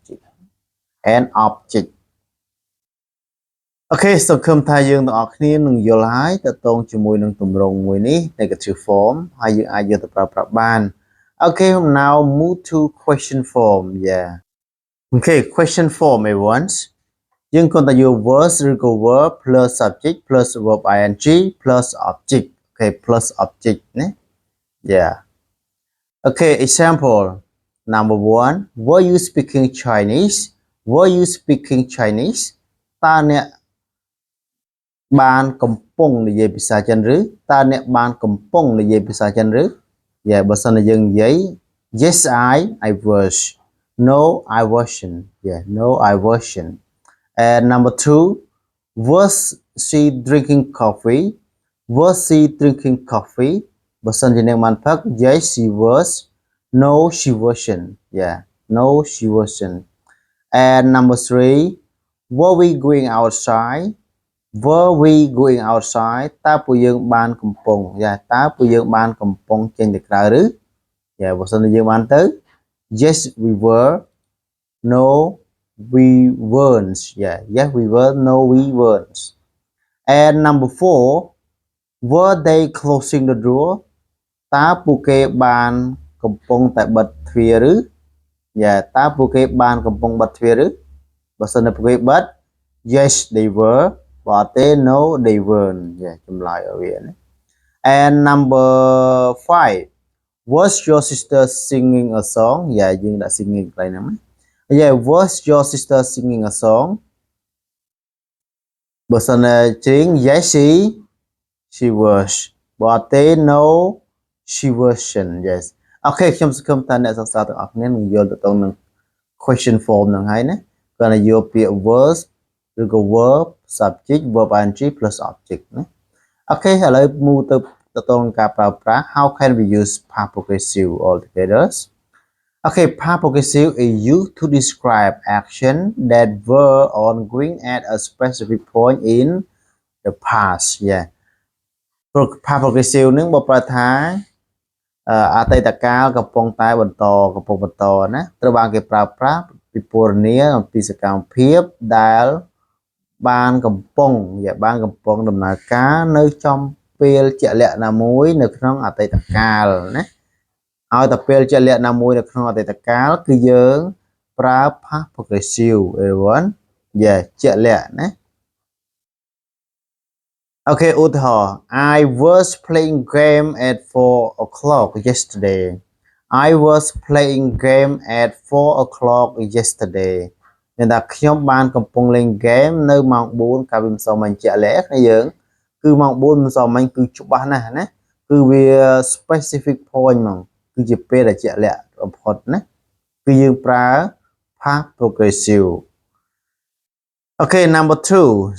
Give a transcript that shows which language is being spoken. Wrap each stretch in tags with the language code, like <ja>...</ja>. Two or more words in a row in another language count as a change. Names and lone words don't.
<km>object អូខេសង្ឃឹមថាយើងទាំងអស់គ្នានឹងយល់ហើយតើតងជាមួយនឹងទម្រង់មួយនេះ</km> <en>negative form</en> <km>ហើយយើងអាចយកទៅប្រើប្រាស់បាន</km> <en>Okay now move to question form yeah okay question form everyone</en> <km>យើងគ្រាន់តែយក verb ឬ</km> <en>ក៏ verb plus subject plus verb ing plus object okay plus object ណា yeah okay example number 1 were you speaking Chinese were you speaking Chinese</en> <km>តើអ្នកបានកំពុងនិយាយភាសា ចិនឬតើអ្នកបានកំពុងនិយាយភាសាចិនឬ yeah បើសិនជាយើងនិយាយ</km> <en>yes I was no I wasn't yeah no I wasn't and number 2 was she drinking coffee was she drinking coffee</en> <km>បើសិនជាអ្នកបាន</km> <en>ផឹក yes she was no she wasn't yeah no she wasn't and number 3 were we going outside were we going outside</en> <km>តើពួកយើងបានកំពុង</km> <en>yeah</en> <km>តើពួកយើងបានកំពុងចេញទៅក្រៅឬ</km> <en>yeah</en> <km>បើសិនជាយើងបានទៅ</km> <en>yes we were no we weren't yeah yes we were no we weren't and number 4 were they closing the door</en> <km>តើពួកគេបានកំពុងតែបិទទ្វារឬ yeah តើពួកគេបានកំពុងបិទទ្វារឬបើសិនជាពួកគេបិទ</km> <en>yes they were but they no they weren't</en> <km>yeah ចម្លើយឲ្យវាណា</km> <en>and number 5 was your sister singing a song yeah</en> <km>យើងដាក់ singing កន្លែងហ្នឹងណា</km> <en>yeah was your sister singing a song</en> <km>បើសិនជា</km> <en>yes she was but they no she wasn't yes</en> <km>អូខេខ្ញុំសង្ឃឹមថាអ្នកសិក្សាទាំងអស់គ្នានឹងយល់ទៅនឹង</km> <en>question form</en> <km>ហ្នឹងហើយណាគាត់ឲ្យយកពាក្យ was ឬក៏</km> <en>verb subject verb ing plus object</en> <km>ណាអូខេឥឡូវ</km> <en>move</en> <km>ទៅនឹងការប្រើប្រាស់</km> <en>how can we use past progressive all together okay past progressive is used to describe action that were ongoing at a specific point in the past yeah past progressive</en> <km>នឹងបើប្រើថាអតីតកា លកំពុងតែបន្តណាត្រូវបានគេប្រើប្រាស់ពីពណ៌នាអំពីសកម្មភាពដែលបានកំពុងដំណើរការនៅចំពេលជាក់លាក់ណាមួយនៅក្នុងអតីតកាលណាឲ្យតែពេលជាក់លាក់ណាមួយនៅក្នុងអតីតកាលគឺយើងប្រើ</km> <en>past progressive everyone yeah</en> <km>ជាក់លាក់ណា</km> <en>Okay ឧទាហរណ៍ I was playing game at 4 o'clock yesterday I was playing game at 4 o'clock yesterday</en> <km>មានថាខ្ញុំបានកំពុងលេង game នៅម៉ោង 4 កាលពីម្សិលមិញជាក់លាក់ណាយើងគឺម៉ោង 4 ម្សិលមិញគឺច្បាស់ណាស់ណាគឺវា</km> <en>specific point</en> <km>ហ្មងគឺជាពេលដែលជាក់លាក់បំផុតណាគឺយើងប្រើ</km> <en>past progressive Okay, number 2.</en>